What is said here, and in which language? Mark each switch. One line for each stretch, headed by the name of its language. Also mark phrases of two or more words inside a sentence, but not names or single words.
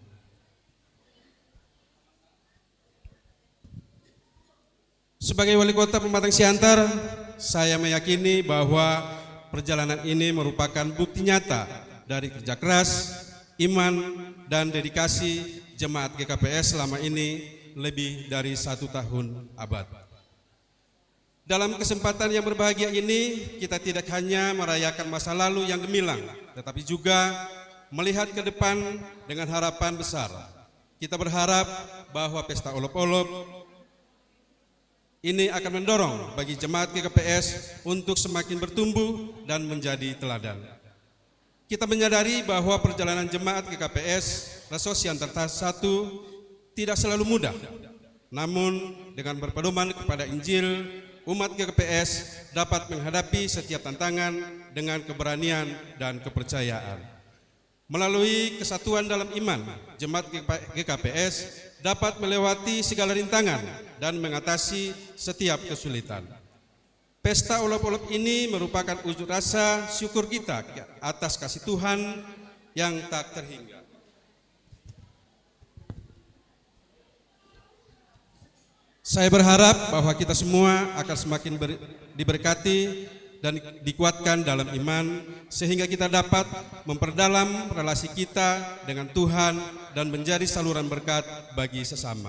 Indonesian: Sebagai Wali Kota Pematang Siantar, saya meyakini bahwa perjalanan ini merupakan bukti nyata dari kerja keras, iman, dan dedikasi jemaat GKPS selama ini lebih dari 1 tahun abad. Dalam kesempatan yang berbahagia ini, kita tidak hanya merayakan masa lalu yang gemilang, tetapi juga melihat ke depan dengan harapan besar. Kita berharap bahwa pesta olop-olop ini akan mendorong bagi jemaat GKPS untuk semakin bertumbuh dan menjadi teladan. Kita menyadari bahwa perjalanan jemaat GKPS Resos Siantar 1 tidak selalu mudah. Namun dengan berpedoman kepada Injil, umat GKPS dapat menghadapi setiap tantangan dengan keberanian dan kepercayaan. Melalui kesatuan dalam iman, jemaat GKPS dapat melewati segala rintangan dan mengatasi setiap kesulitan. Pesta olop-olop ini merupakan wujud rasa syukur kita atas kasih Tuhan yang tak terhingga. Saya berharap bahwa kita semua akan semakin diberkati dan dikuatkan dalam iman, sehingga kita dapat memperdalam relasi kita dengan Tuhan dan menjadi saluran berkat bagi sesama.